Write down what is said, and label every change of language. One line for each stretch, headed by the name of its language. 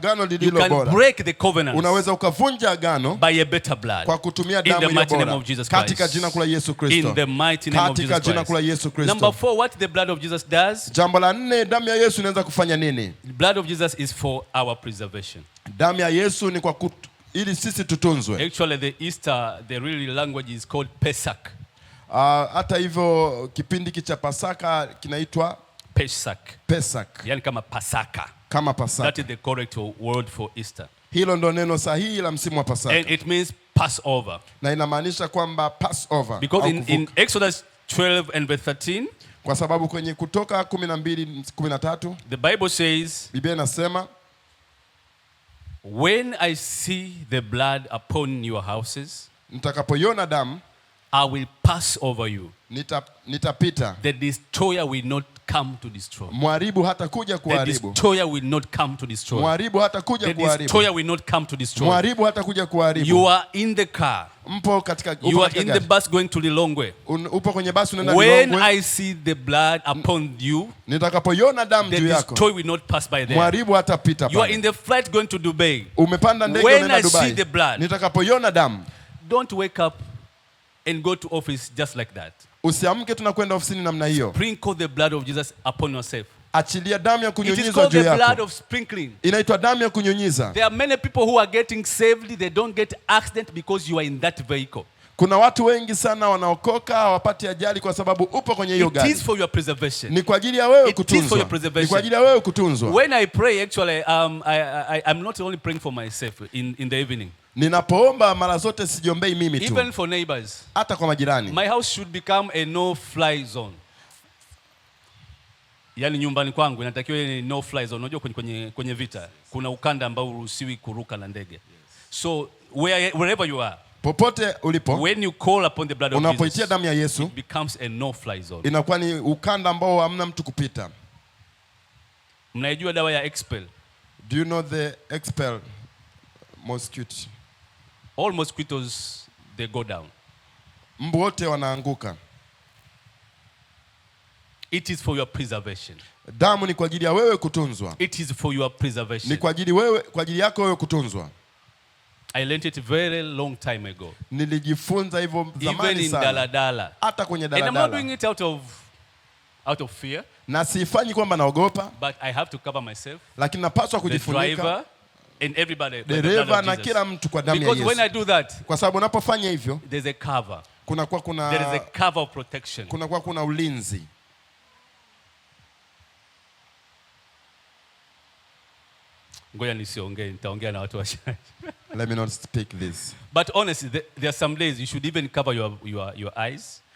Swahili: Kwa agano lililo bora.
English: You can break the covenant.
Swahili: Unaweza ukavunja agano.
English: By a better blood.
Swahili: Kwa kutumia damu iliyo bora. Katika jina kula Yesu Kristo.
English: In the mighty name of Jesus Christ.
Swahili: Katika jina kula Yesu Kristo.
English: Number 4, what the blood of Jesus does?
Swahili: Jambo la 4, damu ya Yesu inaweza kufanya nini?
English: The blood of Jesus is for our preservation.
Swahili: Damu ya Yesu ni kwa ili sisi tutunzwe.
English: Actually the really language is called Pesach.
Swahili: Hata hivyo kipindi cha Pasaka kinaitwa Pesach. Yaani kama Pasaka. Kama Pasaka.
English: That is the correct word for Easter.
Swahili: Hilo ndo neno sahihi la msimu wa Pasaka.
English: And it means Passover.
Swahili: Na inamaanisha kwamba Passover.
English: Because in Exodus 12 and verse 13,
Swahili: kwa sababu kwenye Kutoka 12:13
English: the Bible says,
Swahili: Biblia inasema,
English: when I see the blood upon your houses,
Swahili: nitakapoiona damu,
English: I will pass over you.
Swahili: Nitapita.
English: The destroyer will not come to destroy.
Swahili: Mharibu hatakuja kuharibu.
English: The destroyer will not come to destroy.
Swahili: Mharibu hatakuja kuharibu.
English: The destroyer will not come to destroy.
Swahili: Mharibu hatakuja kuharibu.
English: You are in the car.
Swahili: Mpo katika
English: you are in the bus going to Lilongwe.
Swahili: Upo kwenye basi unaenda Lilongwe.
English: When I see the blood upon you,
Swahili: nitakapoiona damu juu yako,
English: the destroyer will not pass by there.
Swahili: Mharibu hatapita pale.
English: You are in the flight going to Dubai.
Swahili: Umepanda ndege unaenda Dubai.
English: When I see the blood,
Swahili: nitakapoiona damu,
English: don't wake up and go to office just like that.
Swahili: Usiamke tunakwenda ofisini namna hiyo.
English: Sprinkle the blood of Jesus upon yourself.
Swahili: Achilia damu ya kunyunyiza juu yako.
English: It is called the blood of sprinkling.
Swahili: Inaitwa damu ya kunyunyiza.
English: There are many people who are getting saved, they don't get accident because you are in that vehicle.
Swahili: Kuna watu wengi sana wanaokoka hawapati ajali kwa sababu upo kwenye hiyo gari.
English: It is for your preservation.
Swahili: Ni kwa ajili ya wewe kutunzwa. Ni kwa ajili ya wewe kutunzwa.
English: When I pray actually I'm not only praying for myself in the evening.
Swahili: Ninapoomba mara zote sijiombei mimi tu.
English: Even for neighbors.
Swahili: Hata kwa majirani.
English: My house should become a no fly zone.
Swahili: Yaani nyumbani kwangu inatakiwa ni
English: no fly zone.
Swahili: Unajua kwenye vita kuna ukanda ambao uruhusiwi kuruka na ndege.
English: So wherever you are,
Swahili: popote ulipo,
English: when you call upon the blood of Jesus,
Swahili: unapoitia damu ya Yesu,
English: it becomes a no fly zone.
Swahili: Inakuwa ni ukanda ambao hamna mtu kupita. Mnaijua dawa ya Expel?
English: Do you know the Expel mosquito? All mosquitoes they go down.
Swahili: Mbu wote wanaanguka.
English: It is for your preservation.
Swahili: Damu ni kwa ajili ya wewe kutunzwa.
English: It is for your preservation.
Swahili: Ni kwa ajili yako wewe kutunzwa.
English: I learned it very long time ago.
Swahili: Nilijifunza hivyo zamani sana.
English: Even in daladala.
Swahili: Hata kwenye daladala.
English: And I'm not doing it out of fear.
Swahili: Na sifanyi kwamba naogopa.
English: But I have to cover myself.
Swahili: Lakini napaswa kujifunika.
English: The driver and everybody.
Swahili: Dereva na kila mtu kwa damu ya Yesu.
English: Because when I do that,
Swahili: kwa sababu unapofanya hivyo,
English: there's a cover. There is a cover of protection.
Swahili: Kuna ulinzi. Ngoja nisiongee, nitaongea na watu wachache.
English: Let me not speak this. But honestly, there are some days you should even cover your eyes.